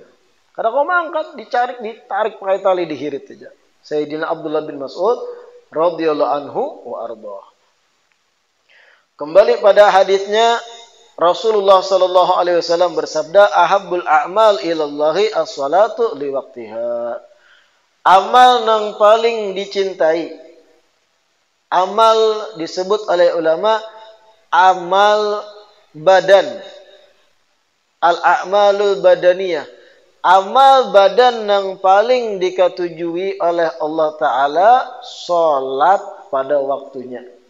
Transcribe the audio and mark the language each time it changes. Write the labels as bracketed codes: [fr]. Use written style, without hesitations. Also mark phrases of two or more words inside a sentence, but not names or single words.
[bjn] Kada kau mangkat, ditarik pakai tali, dihirit saja. [ar] سيدنا عبد الله بن مسعود رضي الله عنه وأرضاه. [id] Kembali pada hadisnya, Rasulullah [ar] صلى الله عليه وسلم [id] bersabda, [ar] أحب الأعمال إلى الله الصلاة لوقتها. [id] Amal yang paling dicintai, amal disebut oleh ulama amal badan, [ar] الأعمال البدنية. [id] Amal badan yang paling diketujui oleh [ar] الله تعالى, [id] sholat pada waktunya.